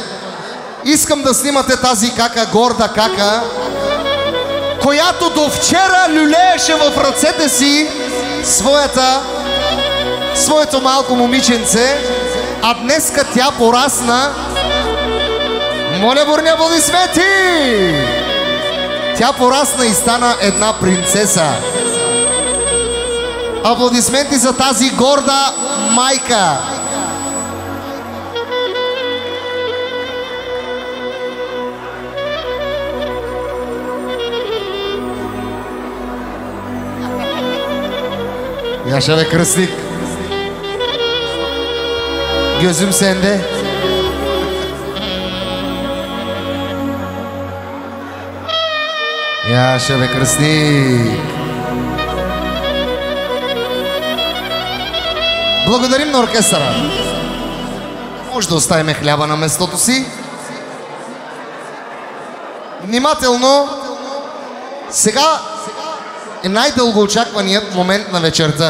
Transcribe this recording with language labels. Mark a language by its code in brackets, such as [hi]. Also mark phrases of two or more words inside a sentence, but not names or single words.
[bg] Искам да снимате тази кака, горда кака, която до вчера люлееше в ръцете си своето малко момиченце, а днеска тя порасна. Моля бурни аплодисменти! Тя порасна и стана една принцеса. Аплодисменти за тази горда майка. [tr] Yaşa be krıslık. Gözüm sende. Yaşa be кръстник. [bg] Благодарим на оркестъра. Може да оставим хляба на местото си. Внимателно. Сега е най-дълго очакваният момент на вечерта.